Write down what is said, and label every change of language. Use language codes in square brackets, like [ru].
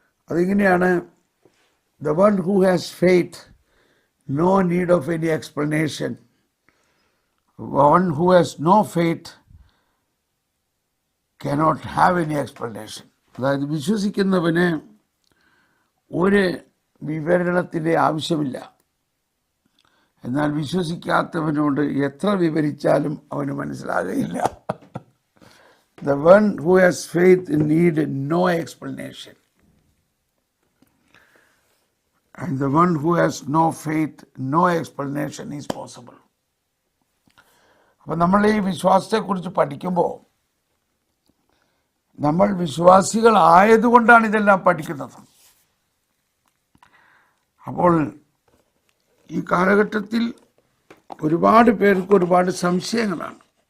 [ml] അതിങ്ങനെയാണ്: [en] The one who has faith, no need of any explanation. One who has no faith cannot have any explanation. [ml] അതായത് വിശ്വസിക്കുന്നവന് ഒരു വിവരണത്തിൻ്റെ ആവശ്യമില്ല. എന്നാൽ വിശ്വസിക്കാത്തവനോട് എത്ര വിവരിച്ചാലും അവന് മനസ്സിലാകുകയില്ല. [en] The one who has faith need no explanation. And the one who has no faith, no explanation is possible. [ml] അപ്പം നമ്മൾ ഈ വിശ്വാസത്തെക്കുറിച്ച് പഠിക്കുമ്പോൾ നമ്മൾ വിശ്വാസികളായതുകൊണ്ടാണ് ഇതെല്ലാം പഠിക്കുന്നത്. അപ്പോൾ ഈ കാലഘട്ടത്തിൽ ഒരുപാട് പേർക്ക് ഒരുപാട് സംശയങ്ങളാണ്.